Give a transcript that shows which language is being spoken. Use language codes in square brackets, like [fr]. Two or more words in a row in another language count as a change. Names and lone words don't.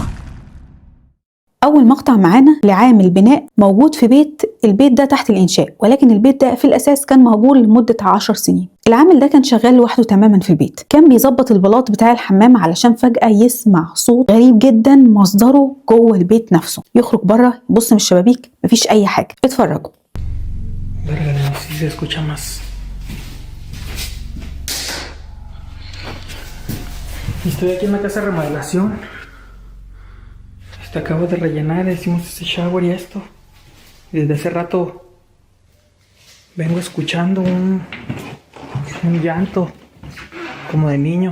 [ar] أول مقطع معانا لعامل بناء موجود في البيت ده تحت الإنشاء، ولكن البيت ده في الأساس كان مهجور لمدة 10 سنين. العامل ده كان شغال لوحده تماما في البيت، كان بيظبط البلاط بتاع الحمام علشان فجأة يسمع صوت غريب جدا مصدره جوه البيت نفسه. يخرج بره يبص من الشبابيك، مفيش أي حاجة. اتفرجوا. [es] Verga, no, sí se escucha más. Y estoy aquí en la casa de remodelación. Acabo de rellenar, hicimos ese shower y esto. Y desde hace rato vengo escuchando un llanto como de niño.